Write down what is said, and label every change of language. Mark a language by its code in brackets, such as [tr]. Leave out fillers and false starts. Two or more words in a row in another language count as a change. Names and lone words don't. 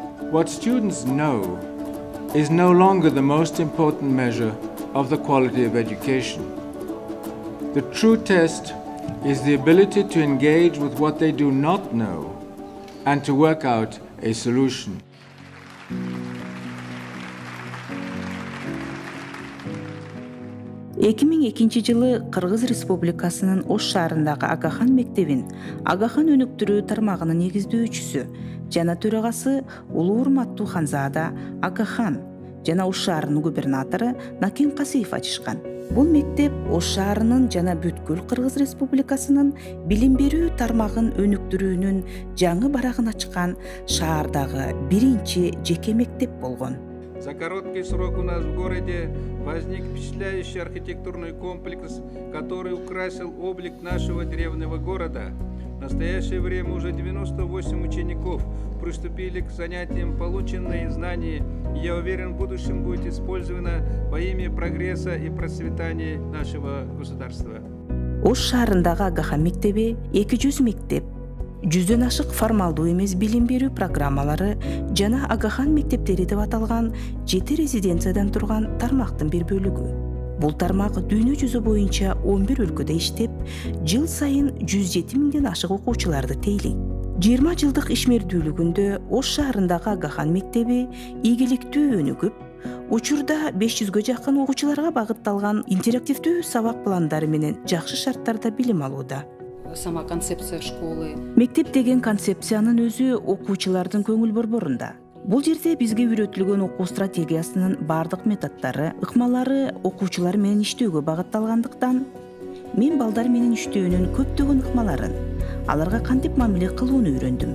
[en] What students know is no longer the most important measure of the quality of education. The true test is the ability to engage with what they do not know and to work out a solution. [ky] Жылы Кыргыз Республикасынын Ош шаарындагы Агахан мектебин Агахан өнүктүрүү тармагынын негиздөөчүсү жана төрагасы Улуу урматтуу Ханзада Агахан жана Ош шаарынын губернатору Накен Касиев ачышкан. Бул мектеп Ош шаарынын жана бүткүл Кыргыз Республикасынын билим берүү тармагын өнүктүрүүнүн жаңы барагын ачкан шаардагы биринчи жеке мектеп болгон. [ru] За короткий срок у нас в городе возник впечатляющий архитектурный комплекс, который украсил облик нашего древнего города. В настоящее время уже 98 учеников приступили к занятиям. Полученные знания, я уверен, в будущем будет использовано во имя прогресса и процветания нашего государства. [ky] Ош шаарындагы Агахан мектеби 200 мектеп, 100дөн ашык формалдуу эмес билим берүү программалары жана Агахан мектептери деп аталган 7 резиденциядан турган тармактын бир бөлүгү. Бул тармак дүйнө жүзү боюнча 11 өлкөдө иштеп, жыл сайын 107 миңден ашык окуучуларды тейлейт. 20 жылдык ишмердүүлүгүндө Ош шаарындагы Агахан мектеби ийгиликтүү өнүгүп, учурда 500гө жакын окуучуларга багытталган интерактивдүү сабак пландары менен жакшы шарттарда билим алууда. [ru] Сама концепция школы. [ky] Мектеп деген концепциянын өзү окуучулардын көңүл борборунда. Бул жерде бизге үйрөтүлгөн окуу стратегиясынын бардык методдору, ыкмалары окуучулар менен иштөөгө багытталгандыктан, мен балдар менен иштөөнүн көптөгөн ыкмаларын, аларга кантип мамиле кылууну үйрөндүм.